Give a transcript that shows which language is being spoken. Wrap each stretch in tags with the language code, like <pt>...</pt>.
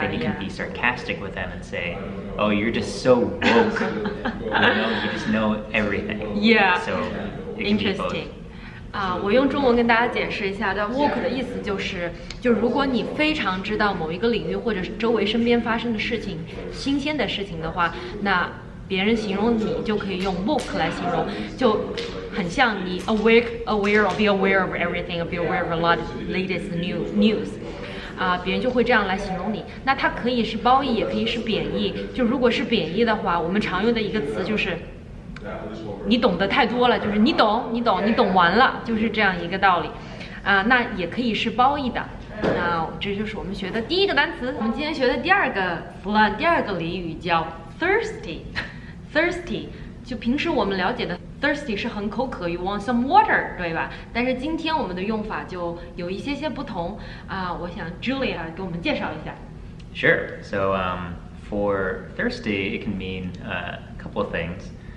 <en>Then you can be sarcastic with them and say, "Oh, you're just so woke. You just know everything." Yeah. So it can be both. Interesting.</en> <zh>我用中文跟大家解释一下，但 woke 的意思就是，如果你非常知道某一个领域或者是周围身边发生的事情、新鲜的事情的话，那别人形容你就可以用 woke 来形容，就很像你</zh> <en>be aware of everything, be aware of a lot of latest news.</en> <zh>别人就会这样来形容你。那它可以是褒义，也可以是贬义。就如果是贬义的话，我们常用的一个词就是你懂得太多了，就是你懂完了，就是这样一个道理。那也可以是褒义的。那这就是我们学的第一个单词。我们今天学的第二个 slang， 第二个俚语叫 thirsty。thirsty 就平时我们了解的 thirsty 是很口渴 ，</zh> <en>you want some water，</en> <zh>对吧？但是今天我们的用法就有一些不同啊。我想 Julia 给我们介绍一下。</zh> <en>Sure. So for thirsty, it can mean a couple of things.</en>